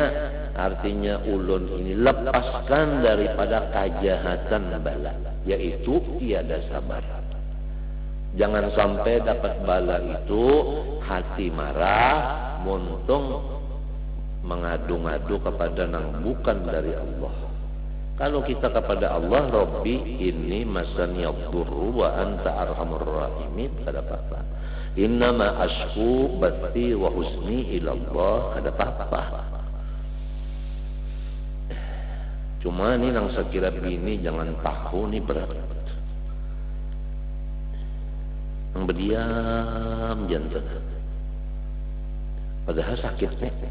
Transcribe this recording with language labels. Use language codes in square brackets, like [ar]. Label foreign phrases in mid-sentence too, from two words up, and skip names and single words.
[bjn] Artinya ulun ini lepaskan daripada kejahatan bala, yaitu tiada sabar. Jangan sampai dapat bala itu hati marah, muntung mengadu-ngadu kepada nang bukan dari Allah. Kalau kita kepada Allah, [ar] رب إني مسني الضر وأنت أرحم الراحمين, [bjn] kada apa-apa. [ar] إنما أشكو بثي وحزني إلى الله, [bjn] kada apa-apa. Cuma ini nang sekira bini jangan tahu nih berat. Nang berdiam jantan. Padahal sakitnya.